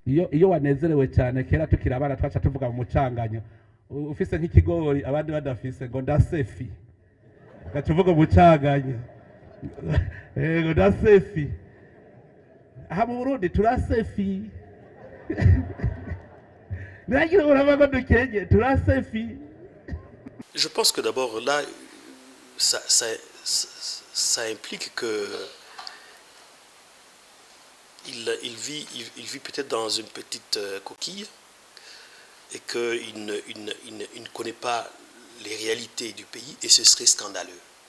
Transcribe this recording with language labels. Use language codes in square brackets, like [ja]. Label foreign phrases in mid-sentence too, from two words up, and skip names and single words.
[rn] iyo wanezerewe cyane kera tukiri abana twaca tuvuga mu mucanganyo ufise nk'ikigori abandi badafise ngo ndasefi gaca uvuga umucanganyo ngo ndasefi aha mu Burundi turasefi nagira urabako dukenye turasefi. [fr] Je pense que d'abord là ça implique que il vit peut-être dans une petite coquille et qu'il ne connaît pas les réalités du pays et ce serait scandaleux.